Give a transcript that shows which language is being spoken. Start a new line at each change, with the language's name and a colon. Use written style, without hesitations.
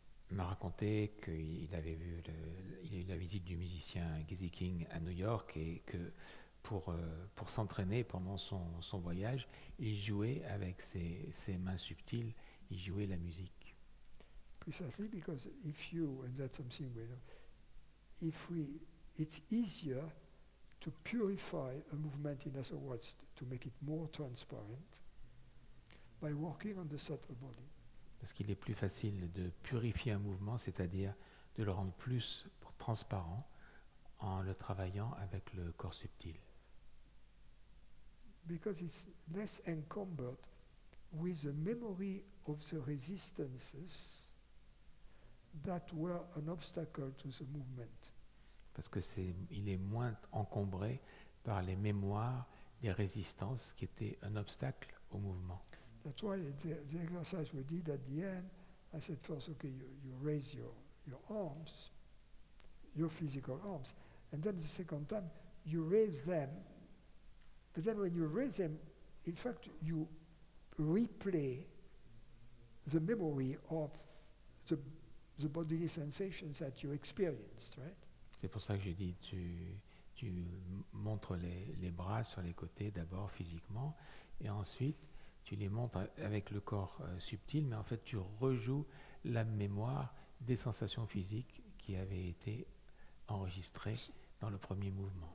French: m'a raconté qu'il avait il a eu la visite du musicien Giese King à New York et que pour s'entraîner pendant son voyage, il jouait avec ses mains subtiles, il jouait la musique.
English: Precisely because and that's something we know, it's easier to purify a movement, in other words, to make it more transparent, by working on the subtle body.
French: Parce qu'il est plus facile de purifier un mouvement, c'est-à-dire de le rendre plus transparent en le travaillant avec le corps subtil.
English: Because it's less encumbered with the memory of the resistances that were an obstacle to the movement.
French: Parce que il est moins encombré par les mémoires des résistances qui étaient un obstacle au mouvement.
English: That's why the exercise we did at the end, I said first, okay, you raise your arms, your physical arms, and then the second time you raise them, but then when you raise them, in fact, you replay the memory of the bodily sensations that you experienced, right?
French: C'est pour ça que je dis, tu montres les bras sur les côtés d'abord physiquement, et ensuite tu les montres avec le corps subtil, mais en fait tu rejoues la mémoire des sensations physiques qui avaient été enregistrées dans le premier mouvement.